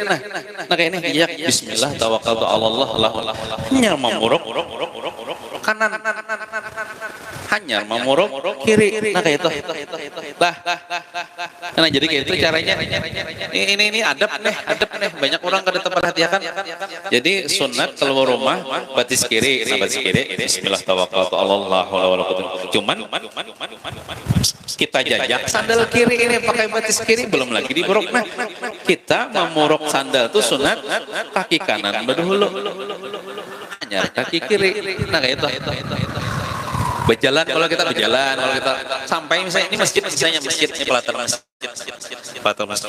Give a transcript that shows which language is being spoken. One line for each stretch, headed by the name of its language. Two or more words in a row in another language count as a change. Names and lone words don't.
Banjar: Nah kayak ini diajak
Arabic: bismillah tawakkaltu 'ala Allah
Banjar: hanya memuruk kanan, hanya memuruk kiri. Nah kayak itu. Nah jadi kayak itu caranya. Ini adab nih. Banyak orang kada terperhatikan. Jadi sunat keluar rumah batis kiri,
Arabic: bismillah tawakkaltu 'ala Allah wala quwwata.
Banjar: Cuman kita jajak sandal kiri ini pakai batis kiri belum lagi diborok. Nah, kita memuruk sandal itu sunat kaki kanan berdahulu. Hanya kaki kiri. Nah kayak itu. Berjalan kalau kita sampai misalnya ini masjid ini pelatar masjid.